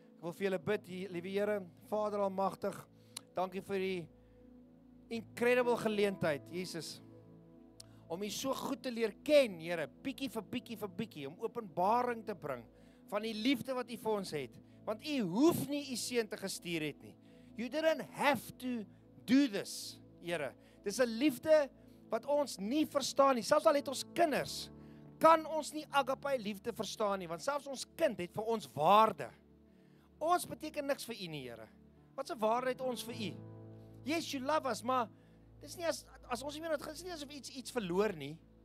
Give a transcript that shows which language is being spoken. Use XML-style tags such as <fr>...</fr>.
<af>Ek wil vir julle bid, liewe Here, Vader almagtig. Dankie vir die incredible geleentheid, Jesus, om U so goed te leer ken, Here, bietjie vir bietjie, om openbaring te bring van die liefde wat U vir ons het. Want U hoef nie U seun te gestuur het nie.</af> <en>You didn't have to do this, Here.</en> <af>Dis 'n liefde wat ons nie verstaan nie. Selfs al het ons kinders, kan ons nie agape liefde verstaan nie, want selfs ons kind het vir ons waarde. Ons beteken niks vir U nie, Here. Wat 'n waarde het ons vir U?</af> <en>Yes, you love us,</en> <af>maar dis nie as ons nie meer, dit is nie asof iets verloor nie.</af>